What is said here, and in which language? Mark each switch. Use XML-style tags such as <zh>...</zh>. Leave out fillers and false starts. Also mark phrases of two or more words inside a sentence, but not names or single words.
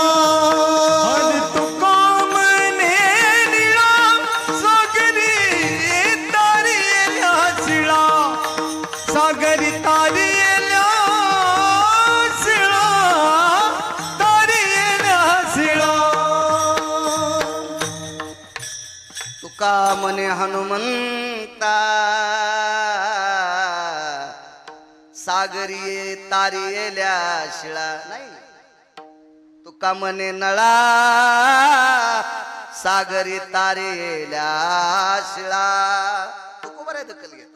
<mr>आणि तुका म्हणे निळा, सागरी तारी येल्या शिळा, सागरी तारी येल्या शिळा, तारी येल्या शिळा. तुका मने हनुमंता, सागरी तारी येल्या शिळा. नाही, तुका मने नळा, सागरी तारी येल्या शिळा. तुको बरं आहे, दखल घेतात.</mr>